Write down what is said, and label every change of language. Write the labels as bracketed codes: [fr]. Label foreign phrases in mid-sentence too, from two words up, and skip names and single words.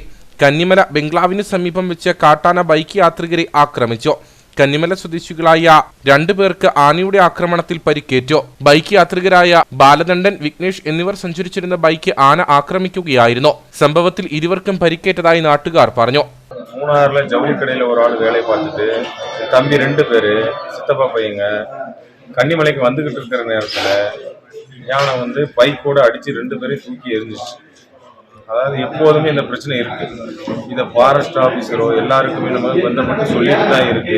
[ml] കന്നിമല ബംഗ്ലാവിന് സമീപം വെച്ച് കാട്ടാന ബൈക്ക് യാത്രികരെ ആക്രമിച്ചു. കന്നിമല സ്വദേശികളായ 2 പേർക്ക് ആനയുടെ ആക്രമണത്തിൽ പരിക്കേറ്റു. ബൈക്ക് യാത്രികരായ ബാലദണ്ഡൻ, വിഘ്നേഷ് എന്നിവർ സഞ്ചരിച്ചിരുന്ന ബൈക്ക് ആന ആക്രമിക്കുകയായിരുന്നു. സംഭവത്തിൽ ഇരുവർക്കും പരിക്കേറ്റതായി നാട്ടുകാർ പറഞ്ഞു. [ta] மூணாறுல ஜவுளிக்கடையில் ஒரு ஆள் வேலை பார்த்துட்டு தம்பி 2 பேர் சித்தப்பா பையங்க கன்னிமலைக்கு வந்துகிட்டு இருக்கிற நேரத்தில் யானை வந்து பைக்கோட அடித்து 2 பேரையும் தூக்கி எரிஞ்சிச்சு. அதாவது எப்போதுமே இந்த பிரச்சனை இருக்கு. இதை ஃபாரஸ்ட் ஆஃபீஸரோ எல்லாருக்குமே நம்ம பந்தப்பட்டு சொல்லிட்டு தான் இருக்கு.